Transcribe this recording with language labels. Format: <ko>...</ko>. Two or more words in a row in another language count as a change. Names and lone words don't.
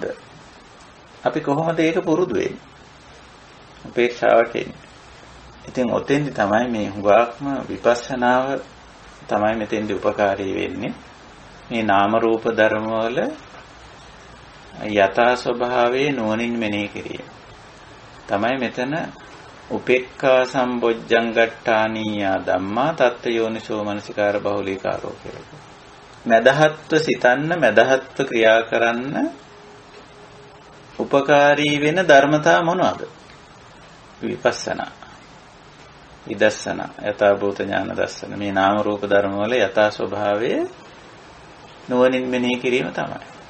<si>අපි කොහොමද ඒක පුරුදු වෙන්නේ? උපේක්ෂාවට එන්නේ. ඉතින් ඔතෙන්දි තමයි මේ හුඟක්ම විපස්සනාව තමයි මෙතෙන්දි උපකාරී වෙන්නේ. මේ නාම රූප ධර්ම වල යථා ස්වභාවයේ නුවණින් මෙනෙහි කිරීම. තමයි මෙතන</si> <pi>උපේක්ඛා සම්බොජ්ජංගට්ඨානීය ධම්මා තත්ත යෝනිසෝ මනසිකාර බහුලීකාරෝ කියලා.</pi> <si>මදහත්ව සිතන්න, මදහත්ව ක්‍රියා කරන්න උපකාරී වෙන ධර්මතා මොනවාද? විපස්සනා, විදර්ශනා, යථාභූත ඥාන දර්ශන. මේ නාම රූප ධර්ම වල යථා ස්වභාවයේ නුවණින් මෙනෙහි කිරීම තමයි.</si>